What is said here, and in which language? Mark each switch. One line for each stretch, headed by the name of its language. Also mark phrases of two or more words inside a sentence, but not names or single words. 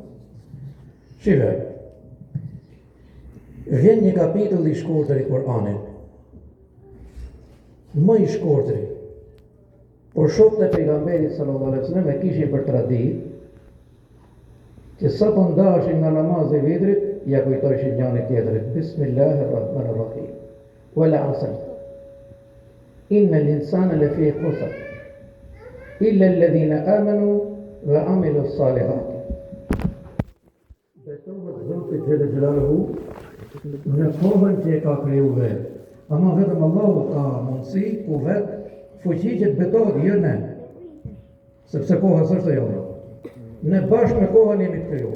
Albanian: Shive, vjen një kapitull i shkurtër i Kur'anit, më i shkurtër, por shokët e pejgamberit
Arabic: صلى الله عليه وسلم
Albanian: e kishin për traditë që sa po ndaheshin nga namazi i vitrit, ja kujtojshin njëri tjetrit,
Arabic: بسم الله الرحمن الرحيم. والعصر. إن الإنسان لفي خسر. إلا الذين آمنوا وعملوا الصالحات.
Albanian: Betohet Zoti
Arabic: جل جلاله
Albanian: në kohën që e ka kriju vetë. Ama vetëm Allahu ka mundësi ku vetë fuqi që të betohet, jo ne. Sepse koha s'është e jona. Ne bashkë me kohën jemi të kriju.